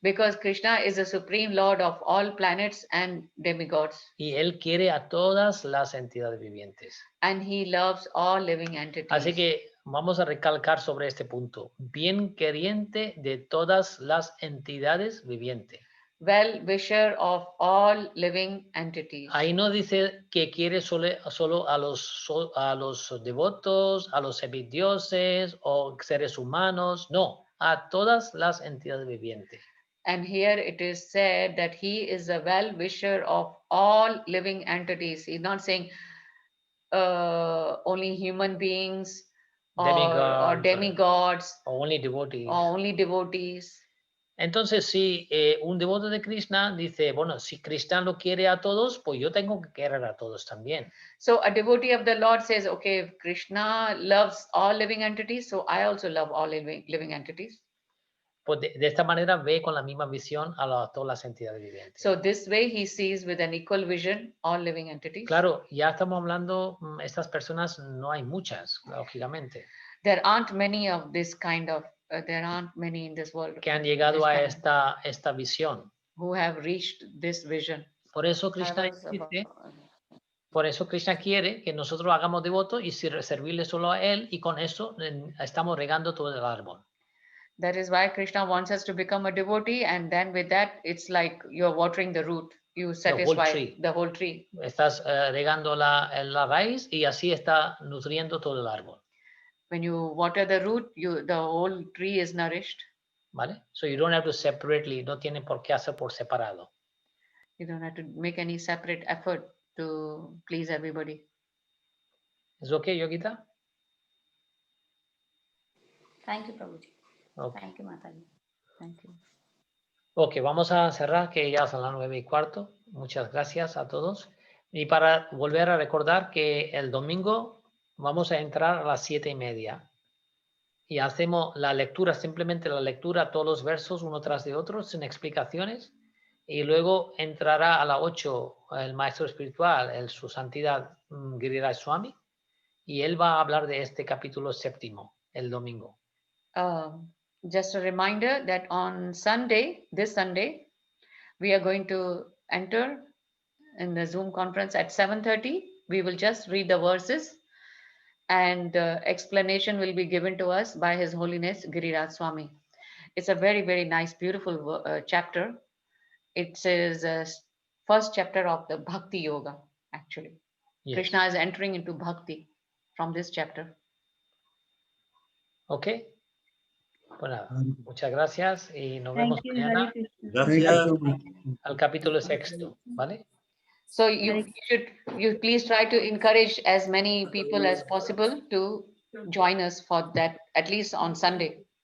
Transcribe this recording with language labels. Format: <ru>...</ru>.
<en>Because Krishna is the Supreme Lord of all planets and demigods.</en> <es>Y él quiere a todas las entidades vivientes.</es> <en>And he loves all living entities.</en> <es>Así que vamos a recalcar sobre este punto. Bien queriente de todas las entidades vivientes.</es> <en>well-wisher of all living entities.</en> <es>Ahí no dice que quiere solo a los devotos, a los semidioses o seres humanos, no, a todas las entidades vivientes.</es> <en>And here it is said that he is a well-wisher of all living entities. He's not saying only human beings or demigods o only devotees. or only devotees.</en> <es>Entonces, si un devoto de Krishna dice, bueno, si Krishna lo quiere a todos, pues yo tengo que querer a todos también.</es> <en>So a devotee of the Lord says, okay, if Krishna loves all living entities, so I also love all living entities.</en> <es>Pues de esta manera ve con la misma visión a todas las entidades vivientes.</es> <en>So this way he sees with an equal vision all living entities.</en> <es>Claro, ya estamos hablando, estas personas no hay muchas, lógicamente.</es> <en>There aren't many of this kind of, there aren't many in this world.</en> <es>Que han llegado a esta visión.</es> <en>Who have reached this vision.</en> <es>Por eso Krishna dice, por eso Krishna quiere que nosotros hagamos devotos y servirle solo a él, y con eso estamos regando todo el árbol.</es> <en>That is why Krishna wants us to become a devotee, and then with that, it's like you're watering the root. You satisfy the whole tree.</en> <es>Estás regando la raíz y así está nutriendo todo el árbol.</es> <en>When you water the root, the whole tree is nourished.</en> <es>¿Vale?</es> <en>So you don't have to separately,</en> <es>no tienen por qué hacer por separado.</es> <en>You don't have to make any separate effort to please everybody.</en> <es>¿Es okay, Yogita?</es> <en>Thank you, Prabhuji. Okay. Thank you, Mataji. Thank you.</en> <es>Ok, vamos a cerrar, que ya son las 9:15. Muchas gracias a todos. Y para volver a recordar que el domingo vamos a entrar a las 7:30. Y hacemos la lectura, simplemente la lectura, todos los versos uno tras de otro, sin explicaciones. Y luego entrará a las 8 el maestro espiritual, su santidad Giriraj Swami. Y él va a hablar de este capítulo 7, el domingo.</es> <en>Just a reminder that on Sunday, this Sunday, we are going to enter in the Zoom conference at 7:30. We will just read the verses, and explanation will be given to us by His Holiness Giriraj Swami. It's a very, very nice, beautiful chapter. It says first chapter of the Bhakti Yoga, actually. Yes. Krishna is entering into Bhakti from this chapter. Okay.</en> <es>Pues nada, muchas gracias y nos vemos mañana. Gracias. Al capítulo 6, ¿vale?</es> <en>So you please try to encourage as many people as possible to join us for that, at least on Sunday.</en>